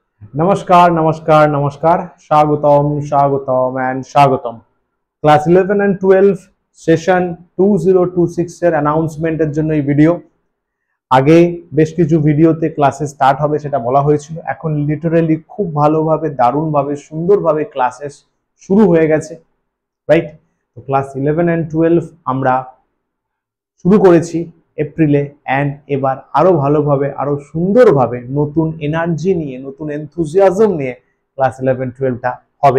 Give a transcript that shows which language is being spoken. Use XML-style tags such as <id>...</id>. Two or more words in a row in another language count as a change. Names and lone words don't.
<bn>নমস্কার নমস্কার নমস্কার স্বাগতম স্বাগতম এন্ড স্বাগতম ক্লাস 11 এন্ড 12 সেশন 2026 এর অ্যানাউন্সমেন্টের জন্য এই ভিডিও। আগে বেশ কিছু ভিডিওতে ক্লাসে স্টার্ট হবে সেটা বলা হয়েছিল, এখন লিটারালি খুব ভালোভাবে দারুণভাবে সুন্দরভাবে ক্লাসেস শুরু হয়ে গেছে, রাইট? তো ক্লাস 11 এন্ড 12 আমরা শুরু করেছি এপ্রিলে, অ্যান্ড এবার আরো ভালোভাবে আরো সুন্দরভাবে নতুন এনার্জি নিয়ে নতুন এনথুজিয়াজম নিয়ে ক্লাস 11-12টা হবে।</bn>